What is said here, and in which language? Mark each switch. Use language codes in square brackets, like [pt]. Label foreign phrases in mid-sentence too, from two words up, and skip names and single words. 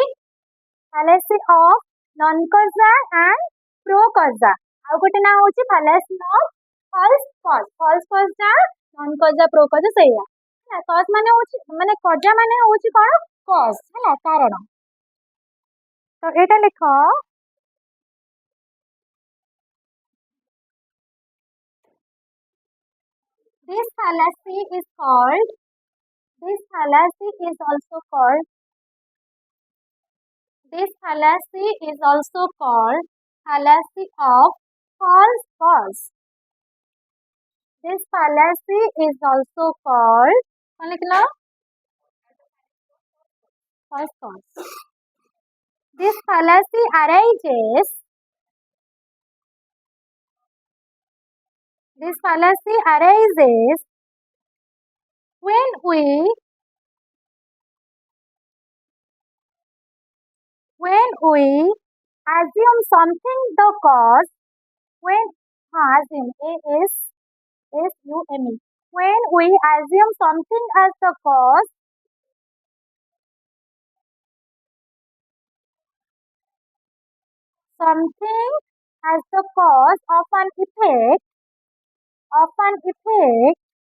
[en] fallacy of non causa and pro causa [or] ଆଉ ଗୋଟେ ନାଁ ହଉଛି [en] fallacy of false cause [or] ଟା [la] non causa pro causa [or] ସେଇଆ ହେଲା cause ମାନେ ହଉଛି ମାନେ causa ମାନେ ହଉଛି କଣ cause ହେଲା କାରଣ ତ ଏଇଟା ଲେଖ [en] this fallacy is called this fallacy is also called this fallacy is also called fallacy of false cause this fallacy is also called [hi] कौन लिखना [en] false cause this fallacy arises when we assume something the cause when assume assume when we assume something as the cause something as the cause of an effect of an effect